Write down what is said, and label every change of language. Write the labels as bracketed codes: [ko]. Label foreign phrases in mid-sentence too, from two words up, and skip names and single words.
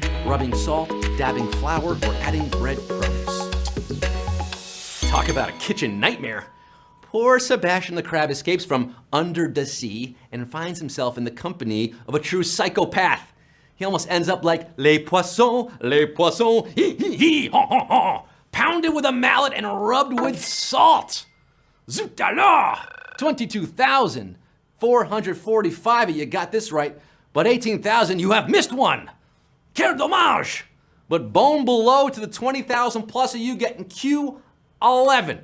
[en] Rubbing salt, dabbing flour, or adding breadcrumbs? Talk about a kitchen nightmare. Poor Sebastian the Crab escapes from under the sea and finds himself in the company of a true psychopath. He almost ends up like [fr] les poissons, [en] hee hee hee, ha ha ha, pounded with a mallet and rubbed with salt. [fr] Zut alors! [en] 22,445 of you got this right, but 18,000 you have missed one. [fr] Quel dommage! [en] But bone below to the 20,000 plus of you getting Q11.